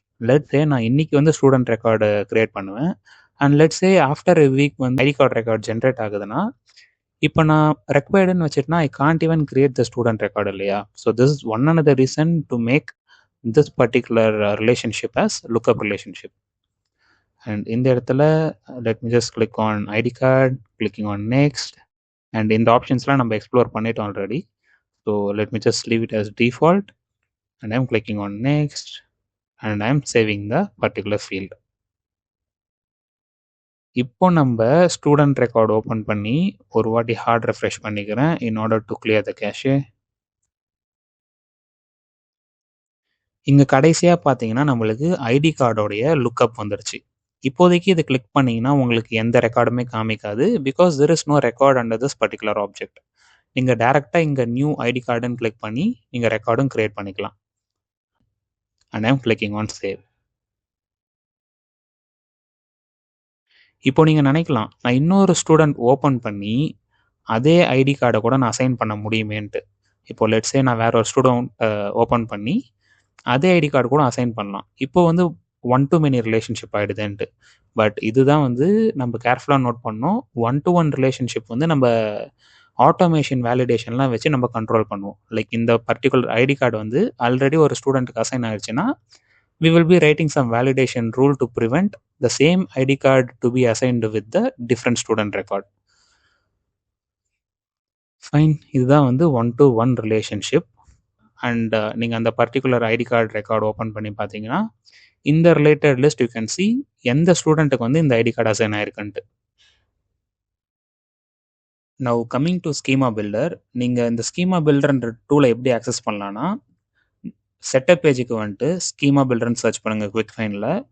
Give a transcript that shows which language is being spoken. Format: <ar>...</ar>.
<ta>Let's say நான் இன்னைக்கு வந்து ஸ்டூடெண்ட் ரெக்கார்டு கிரியேட் பண்ணுவேன். And let's say after a week வந்து ஐடி கார்டு ரெக்கார்ட் ஜென்ரேட் ஆகுதுன்னா, இப்போ நான் ரெக்வயர்டுன்னு வச்சுட்டுனா</ta> <en>I can't even create the student record</en> <ta>இல்லையா?</ta> <en>So this is one another reason to make this particular relationship as lookup relationship. And இந்த இடத்துல let me just click on ID card, clicking on next.</en> <ta>And இந்த ஆப்ஷன்ஸ்லாம் நம்ம explore பண்ணிட்டோம் already.</ta> <en>So let me just leave it as default and I'm clicking on next and I'm saving the particular field.</en> <ta>இப்போ நம்ம student record open பண்ணி ஒரு வாட்டி heart refresh பண்ணிக்கிறேன்</ta> <en>in order to clear the cache.</en> <ta>இங்கே கடைசியாக பார்த்தீங்கன்னா நம்மளுக்கு ஐடி கார்டோடைய லுக்கப் வந்துருச்சு. இப்போதைக்கு இது கிளிக் பண்ணிங்கன்னா உங்களுக்கு எந்த ரெக்கார்டுமே காமிக்காது, because</ta> <en>there is no record under this particular object.</en> <ta>நீங்கள் டேரெக்டாக இங்கே நியூ ஐடி கார்டுன்னு கிளிக் பண்ணி நீங்கள் ரெக்கார்டும் கிரியேட் பண்ணிக்கலாம்.</ta> <en>And I'm clicking on save.</en> <ta>இப்போ நீங்கள் நினைக்கலாம், நான் இன்னொரு ஸ்டூடெண்ட் ஓப்பன் பண்ணி அதே ஐடி கார்டை கூட நான் அசைன் பண்ண முடியுமேன்ட்டு. இப்போ லெட்ஸே நான் வேற ஒரு ஸ்டூடெண்ட் ஓப்பன் பண்ணி அதே ஐடி கார்டு கூட அசைன் பண்ணலாம். இப்போ வந்து one to many relationship ஆகிடுதுன்ட்டு. But இதுதான் வந்து நம்ம கேர்ஃபுல்லாக நோட் பண்ணோம். ஒன் டு ஒன் ரிலேஷன்ஷிப் வந்து நம்ம ஆட்டோமேஷன் வேலிடேஷன்லாம் வச்சு நம்ம கண்ட்ரோல் பண்ணுவோம்.</ta> <en>like</en> <ta>இந்த பர்டிகுலர் ஐடி கார்டு வந்து ஆல்ரெடி ஒரு ஸ்டூடெண்ட்டுக்கு அசைன் ஆயிடுச்சுன்னா</ta> <en>we will be writing some validation rule to prevent the same ID card to be assigned with the different student record.</en> <ta>Fine. இதுதான் வந்து one to one relationship. And நீங்கள் அந்த particular ID card record open பண்ணி பார்த்தீங்கன்னா இந்த related list you can see எந்த ஸ்டூடெண்ட்டுக்கு வந்து இந்த ID card assign ஆயிருக்குன்ட்டு.</ta> <en>now coming to</en> <ta>schema filter, நீங்கள் இந்த ஸ்கீமா பில்டர்ன்ற டூலை எப்படி ஆக்சஸ் பண்ணலான்னா, செட்டப் பேஜுக்கு வந்துட்டு ஸ்கீமா பில்டர்னு சர்ச் பண்ணுங்கள் குவிக் ஃபைனில்.</ta>